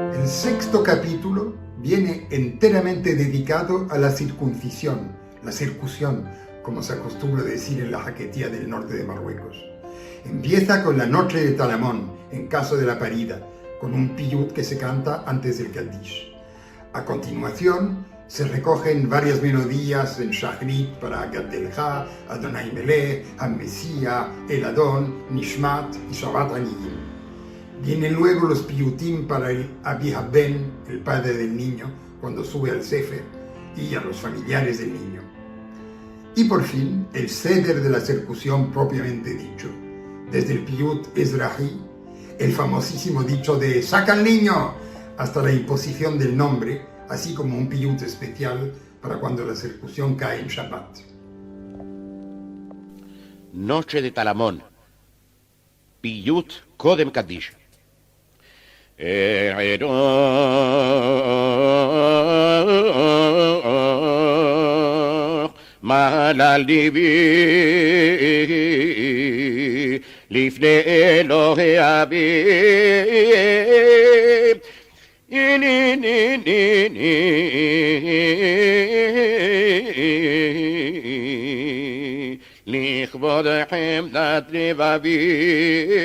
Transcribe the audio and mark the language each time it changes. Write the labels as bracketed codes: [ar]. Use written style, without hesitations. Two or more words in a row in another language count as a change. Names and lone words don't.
[es] sexto capítulo viene enteramente dedicado a la circuncisión, la circuncisión, como se acostumbra decir en la Jaquetía del norte de Marruecos. Empieza con la noche de Talamón, en caso de la parida, con un piyut que se canta antes del Kaddish. A continuación, se recogen varias melodías en Shachrit para Gad Delha, [he] אדני מלך, [es] Hammesia, [he] אל אדון, [es] Nishmat y [he] שבת עניים. [es] Vienen luego los piyutim para el [he] אבי הבן, [es] el padre del niño, cuando sube al Sefer, y a los familiares del niño. Y por fin, el Seder de la circuncisión propiamente dicho, desde el piyut Ezrahi, el famosísimo dicho de «saca al niño», hasta la imposición del nombre, así como un piyut especial para cuando la circuncisión cae en Shabbat. Noche de Talamón, piyut [he] קודם קדיש. מעל ליבי לפני אלוהי אביב לכבוד חמדת לבבי